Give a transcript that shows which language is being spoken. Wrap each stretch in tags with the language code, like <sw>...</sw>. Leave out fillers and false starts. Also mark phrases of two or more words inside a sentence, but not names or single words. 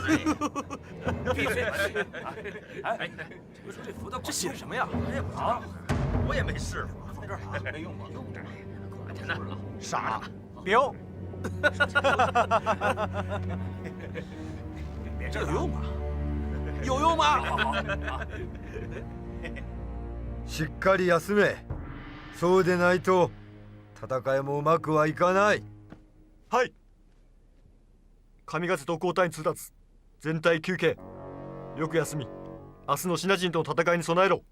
<zh>闭嘴！哎，这符这写什么呀？啊，我也没试过，放这儿啊，没用吗？用着呢，可着呢。傻子，彪！这有用吗？有用吗？好。</zh> <ja>しっかり休め。そうでないと戦いもうまくはいかない。はい。上勝と交代に通達。全体休憩。よく休み。明日のシナ人との戦いに備えろ。</ja>